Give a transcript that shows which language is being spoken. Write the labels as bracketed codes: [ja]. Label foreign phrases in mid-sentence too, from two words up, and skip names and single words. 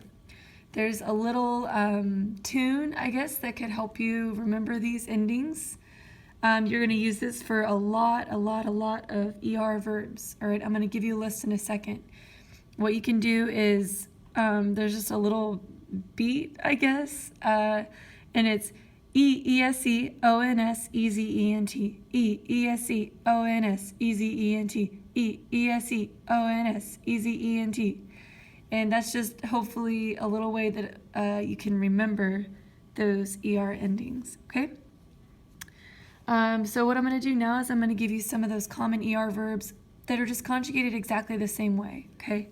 [en] There's a little tune, I guess, that could help you remember these endings. You're going to use this for a lot of ER verbs, all right? I'm going to give you a list in a second. What you can do is, there's just a little beat, I guess, and it's E-E-S-E-O-N-S, E-Z-E-N-T, E-E-S-E-O-N-S, E-Z-E-N-T, E-E-S-E-O-N-S, E-Z-E-N-T. And that's just hopefully a little way that you can remember those ER endings, okay? So what I'm going to do now is I'm going to give you some of those common ER verbs that are just conjugated exactly the same way, okay?